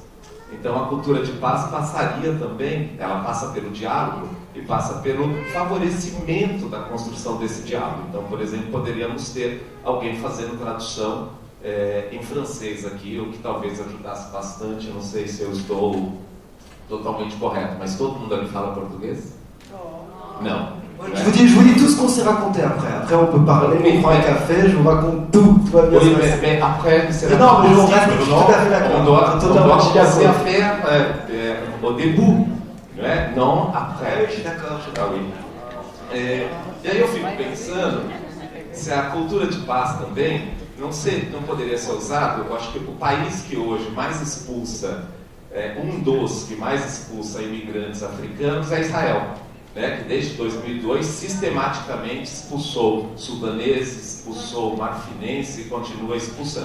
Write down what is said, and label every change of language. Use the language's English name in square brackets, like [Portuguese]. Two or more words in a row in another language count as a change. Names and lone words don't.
[Portuguese] Então a cultura de paz passaria também, ela passa pelo diálogo e passa pelo favorecimento da construção desse diálogo. Então, por exemplo, poderíamos ter alguém fazendo tradução em francês aqui, o que talvez ajudasse bastante. Não sei se eu estou totalmente correto, mas todo mundo aqui fala português? Não. [French] Je vous dis tout ce qu'on s'est raconté après. Après, on peut parler, on prend un café, je vous raconte tout. Tout va bien se passer. Mais après, c'est non, mais on reste tout à fait d'accord. On doit commencer à faire au début, não après. Je suis d'accord. Ah, oui. [Portuguese] E aí eu fico pensando se a cultura de paz também não poderia ser usado. Eu acho que o país que hoje mais expulsa, um dos que mais expulsa imigrantes africanos é Israel. Que desde 2002 sistematicamente expulsou sudaneses, expulsou marfinenses e continua expulsando.